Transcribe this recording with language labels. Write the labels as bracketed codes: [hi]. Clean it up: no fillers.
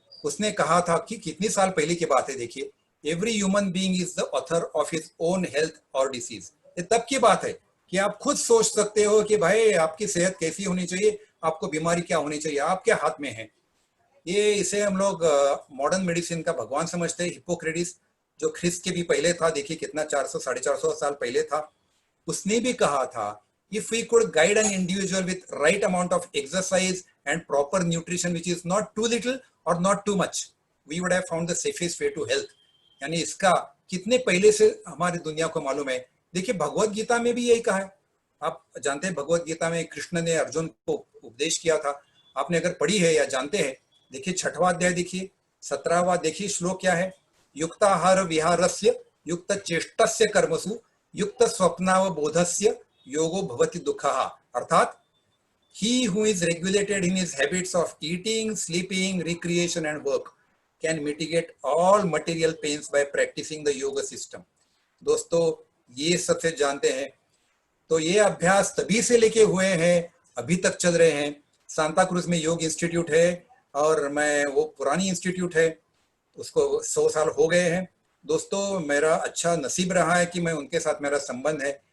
[hi] उसने कहा था कि कितनी साल पहले की बात है, देखिए, [en] every human being is the author of his own health [hi] और [en] Disease. [hi] ये तब की बात है कि आप खुद सोच सकते हो कि भाई आपकी सेहत कैसी होनी चाहिए, आपको बीमारी क्या होनी चाहिए, आपके हाथ में है। ये इसे हम लोग मॉडर्न मेडिसिन का भगवान समझते हैं। हिप्पोक्रेटिस जो ख्रिस्त के भी पहले था, देखिए कितना 400 450 साल पहले था, उसने भी कहा था [en] if we could guide an individual with right amount of exercise and proper nutrition which is not too little or not too much, we would have found the safest way to health। [hi] यानी इसका कितने पहले से हमारी दुनिया को मालूम है। देखिए भगवत गीता में भी यही कहा है। आप जानते हैं भगवत गीता में कृष्ण ने अर्जुन को उपदेश किया था, आपने अगर पढ़ी है या जानते हैं, देखिए 6वां अध्याय देखिए, 17वां देखिए श्लोक क्या है, [sa] युक्ताहार विहारस्य युक्त चेष्टस्य कर्मसु युक्त स्वप्नावबोधस्य योगो भवति दुःखः। [en] अर्थात he who is regulated in his habits of eating, sleeping, recreation and work can mitigate all material pains by practicing the yoga system। [hi] दोस्तों ये सबसे जानते हैं। तो ये अभ्यास तभी से लेके हुए हैं, अभी तक चल रहे हैं। सांता क्रूज में योग इंस्टीट्यूट है और मैं वो पुरानी इंस्टीट्यूट है, उसको 100 साल हो गए हैं। दोस्तों मेरा अच्छा नसीब रहा है कि मैं उनके साथ मेरा संबंध है।